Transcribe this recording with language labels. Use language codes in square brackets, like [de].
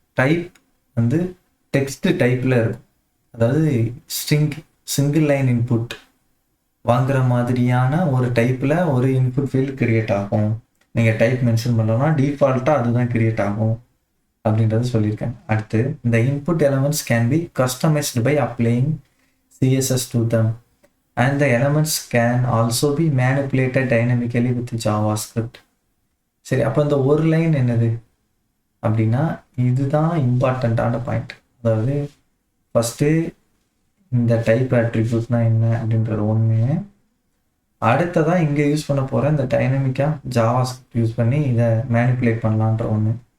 [ta] Type வந்து text டைப்ல இருக்கும். அதாவது சிங்கிள் லைன் இன்புட் வாங்குற மாதிரியான ஒரு டைப்ல ஒரு இன்புட் ஃபீல்டு கிரியேட் ஆகும். நீங்கள் டைப் மென்ஷன் பண்ணலன்னா டிஃபால்ட்டாக அதுதான் கிரியேட் ஆகும் அப்படின்றது சொல்லியிருக்கேன். அடுத்து, இந்த [en] Input elements can be customised by applying CSS to them and the elements can also be manipulated dynamically with JavaScript. [ta] சரி, அப்போ இந்த ஒரு லைன் என்னது அப்படின்னா இதுதான் இம்பார்ட்டண்ட்டான பாயிண்ட். அதாவது ஃபஸ்ட்டு இந்த டைப் ஆட்ரிபியூட்னா என்ன அப்படின்றது ஒன்று. அடுத்ததான் இங்கே யூஸ் பண்ண போகிற இந்த டைனமிக்காக ஜாவாஸ்கிரிப்ட் யூஸ் பண்ணி இதை மேனிப்புலேட் பண்ணலான்ற ஒன்று.